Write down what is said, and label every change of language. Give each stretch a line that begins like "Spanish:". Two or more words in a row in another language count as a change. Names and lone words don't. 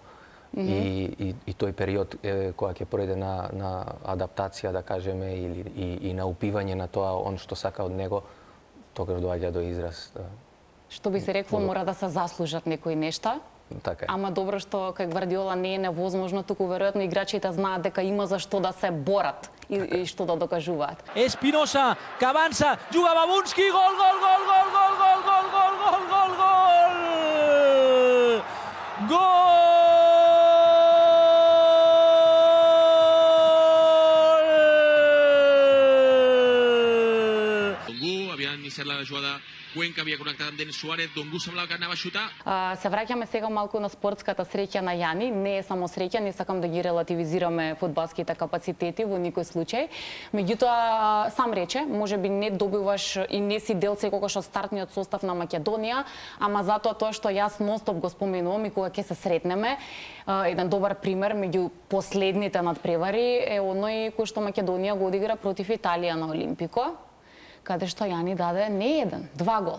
Macedonian: И тој период кога ќе пројде на адаптација, да кажеме, и на упивање на тоа он што сака од него, тогаш доаѓа до израз. Што би се рекло, мора да се заслужат некои нешта. Така е. Ама добро што кај Гвардиола не е невозможно, туку веројатно играчите знаат дека има за што да се борат и што да докажуваат.
Catalan: Espinosa, que avança, juga Babunski, gol, gol, gol, gol, gol, gol, gol, gol, gol, gol, gol! Gol! Iniciar la jugada, Cuenca havia connectat amb Denis Suárez, Dongu semblava que anava a xutar.
Macedonian: Се враќаме сега малку на спортската среќа на Јани. Не е само среќа, не сакам да ги релативизираме фудбалските капацитети во никој случај. Меѓутоа, сам рече, можеби не добиваш и не си дел секогаш од стартниот состав на Македонија, ама затоа тоа што јас ностоп го споменувам и кога ќе се сретнеме, еден добар пример меѓу последните надпревари е оној кој што Македонија го одигра против Италија на Олимпико, каде што Јани даде не еден, 2 гола.